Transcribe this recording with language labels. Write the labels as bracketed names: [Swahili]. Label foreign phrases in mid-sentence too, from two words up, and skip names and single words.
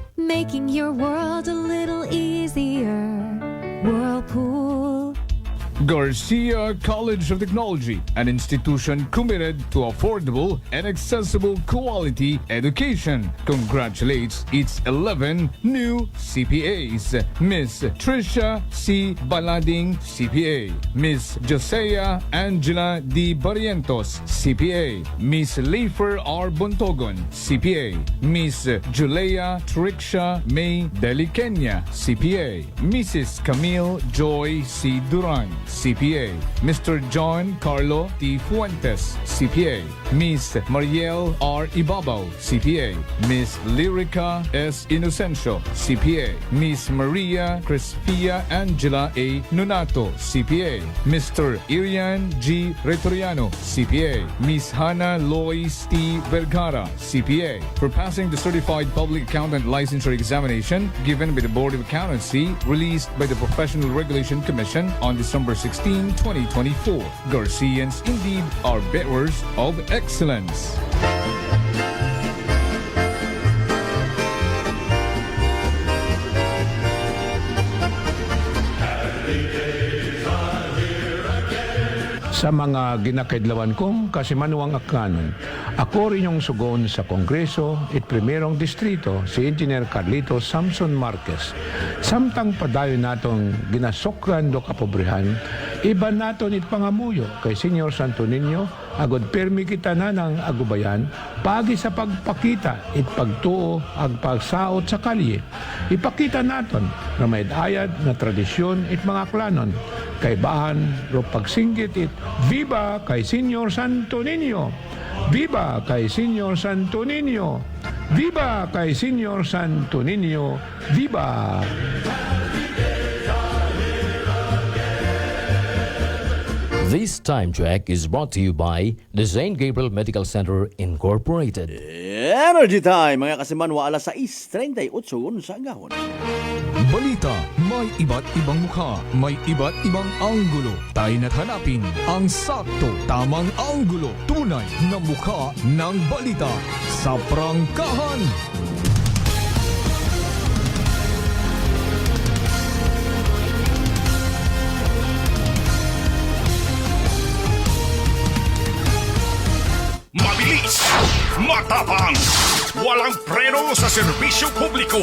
[English] Making your world a little easier. Whirlpool. Garcia College of Technology, an institution committed to affordable and accessible quality education, congratulates its 11 new CPAs. Miss Trisha C. Balading, CPA. Miss Josea Angela D. Barrientos, CPA. Miss Leifer R. Bontogon, CPA. Miss Julea Trixia May Delikenya, CPA. Mrs. Camille Joy C. Duran, CPA. Mr. John Carlo T. Fuentes, CPA. Miss Mariel R. Ibabaw, CPA. Miss Lyrica S. Inocencio, CPA. Miss Maria Crispia Angela A. Nonato, CPA. Mr. Irian G. Retoriano, CPA. Miss Hannah Lois T. Vergara, CPA. For passing the Certified Public Accountant Licensure Examination given by the Board of Accountancy, released by the Professional Regulation Commission on December 16, 2024. Garcians indeed are bearers of excellence. [Aklanon] Sa mga ginakaidlawan kong kasimanuang akanon, ako rin yung sugon sa Kongreso at Primerong Distrito si Engineer Carlito Samson Marquez. Samtang padayo natong ginasokran do kapobrihan, iba naton it pangamuyo kay Senyor Santo Niño, agod permi kita na ng agubayan, pagi sa pagpakita it pagtuo ag pagsaot sa kalye. Ipakita naton na may ayad na tradisyon it mga klanon, kay bahan ro pagsinggit it, Viva kay Senyor Santo Niño! Viva kay Senyor Santo Niño! Viva kay Senyor Santo Niño! Viva! [English] This time check is brought to you by the St. Gabriel Medical Center Incorporated. Energy time, [Aklanon] mga kasimanwa, alas 6:38 sa agahon. [Filipino] Balita, may iba't ibang mukha, may iba't ibang anggulo. Tayo na't hanapin ang sakto, tamang anggulo, tunay na mukha ng balita sa prangkahan. Mabilis, matapang, walang preno sa serbisyo publiko.